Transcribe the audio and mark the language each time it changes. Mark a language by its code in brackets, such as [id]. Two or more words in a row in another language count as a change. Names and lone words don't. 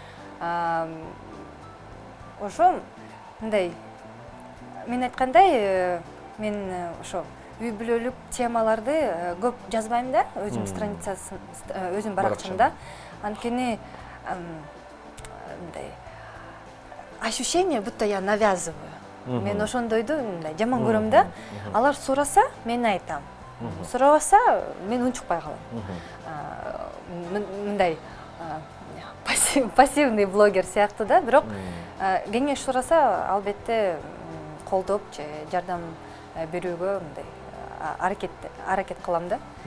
[ky] Ошо мындай мен айткандай, мен ошо үй бүлөлүк темаларды көп жазбайм да, өзүм страницасын, өзүм баракчамда. Анткени мындай [ru] ощущение, будто я навязываю. [ky] Мен ошондойду жаман көрөм да. Алар сураса, мен айтам. Сурабаса, мен унчукпай калам. Мындай [ru] пассивный блогер [ky] сыяктуу да, бирок кеңеш сураса, албетте колдоп же жардам берүүгө мындай аракет кылам да.